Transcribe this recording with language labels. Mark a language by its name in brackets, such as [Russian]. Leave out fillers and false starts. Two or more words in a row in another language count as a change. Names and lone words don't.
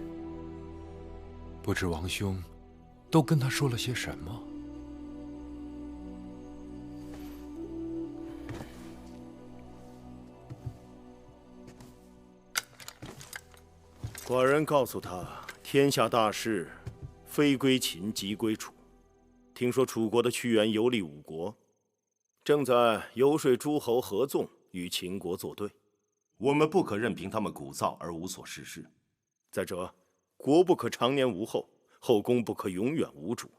[Chinese] 不知王兄都跟他說了些什麼？寡人告訴他，天下大事，非歸秦即歸楚。聽說楚國的屈原遊歷5國，正在游說諸侯合縱，與秦國作對。我們不可任憑他們鼓噪而無所事事。再者，國不可長年無後，後宮不可永遠無主。